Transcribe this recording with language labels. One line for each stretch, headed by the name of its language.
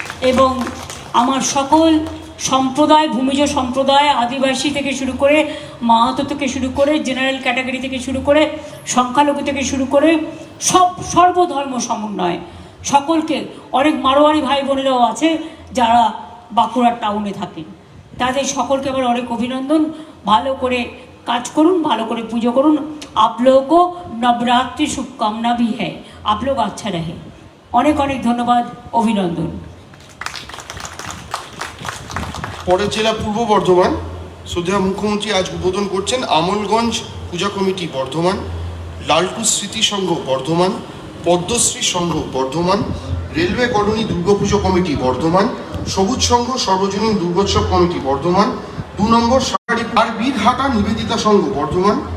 Bangla: এবং আমার সকল সম্প্রদায়, ভূমিজ সম্প্রদায়, আদিবাসী থেকে শুরু করে, মাহাতো থেকে শুরু করে, জেনারেল ক্যাটাগরি থেকে শুরু করে, সংখ্যালঘু থেকে শুরু করে সর্বধর্ম সমন্বয় সকলকে, অনেক মারোয়ারি ভাই বোনেরাও আছে যারা বাঁকুড়ার টাউনে থাকেন, তাদের সকলকে আমার অনেক অভিনন্দন। ভালো করে কাজ করুন, ভালো করে পুজো করুন।
Hindi: आप लोगों को नवरात्रि शुभकामना भी है, आप लोग अच्छा रहे।
Bangla: অনেক অনেক ধন্যবাদ, অভিনন্দন। পরের জেলা পূর্ব বর্ধমান, শ্রদ্ধেয় মুখ্যমন্ত্রী আজ উদ্বোধন করছেন আমলগঞ্জ পূজা কমিটি বর্ধমান, লালটু স্মৃতি সংঘ বর্ধমান, পদ্মশ্রী সংঘ Bardhaman, railway colony Durga Puja committee Bardhaman, সবুজ সংঘ সর্বজনীন দুর্গোৎসব কমিটি বর্ধমান, 2 নম্বর শাড়ি আর বীরহাটা নিবেদিতা সংঘ বর্ধমান,